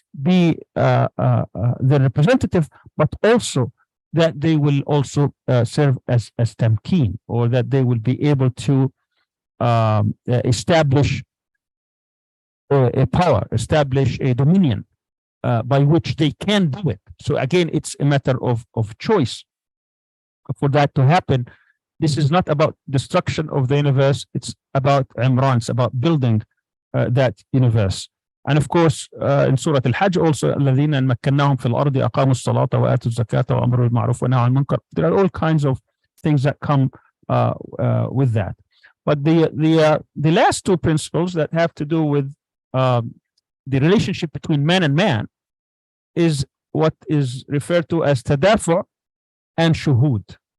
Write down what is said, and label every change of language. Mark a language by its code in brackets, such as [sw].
[en] be the representative, but also that they will also serve as tamkeen, or that they will be able to establish a power, establish a dominion by which they can do it. So again, it's a matter of choice for that to happen. This is not about destruction of the universe. It's about Imran. It's about building that universe. And of course, in Surah Al-Hajj also, [ar] الذين مكناهم في الأرض أقاموا الصلاة وآتوا الزكاة وأمروا بالمعروف ونهوا عن المنكر. [en] There are all kinds of things that come with that. But the last two principles that have to do with the relationship between man and man is what is referred to as tadafu' and shuhud.